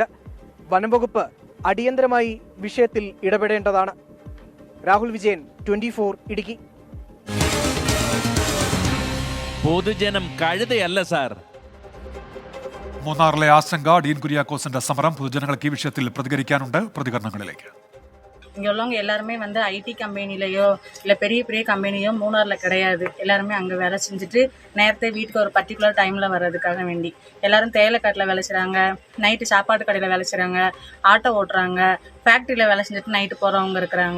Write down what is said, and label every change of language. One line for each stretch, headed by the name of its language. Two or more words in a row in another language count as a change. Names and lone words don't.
Malayalam: വനം വകുപ്പ് അടിയന്തരമായി വിഷയത്തിൽ ഇടപെടേണ്ടതാണ്. രാഹുൽ വിജയൻ, 24 ഇടുക്കി. പൊതുജനം കഴുതയല്ല സാർ. മൂന്നാറിലെ ആശങ്ക, ഡീൻ കുര്യാക്കോസിന്റെ സമരം, പൊതുജനങ്ങൾക്ക് ഈ വിഷയത്തിൽ പ്രതികരിക്കാനുണ്ട്. പ്രതികരണങ്ങളിലേക്ക്.
Tamil: இங்கே உள்ளவங்க எல்லாருமே வந்து
English: IT company
Tamil: இல்லை பெரிய பெரிய கம்பெனியோ மூணாரில் கிடையாது. எல்லாருமே அங்கே வேலை செஞ்சுட்டு நேரத்தை வீட்டுக்கு ஒரு
English: particular time
Tamil: வர்றதுக்காக வேண்டி எல்லாரும் தேயிலைக்காட்டில் வேலை செய்கிறாங்க, நைட்டு சாப்பாட்டு கடையில் வேலை செய்கிறாங்க, ஆட்டோ ஓட்டுறாங்க, ஃபேக்ட்ரியில் வேலை செஞ்சுட்டு நைட்டு போகிறவங்க இருக்கிறாங்க.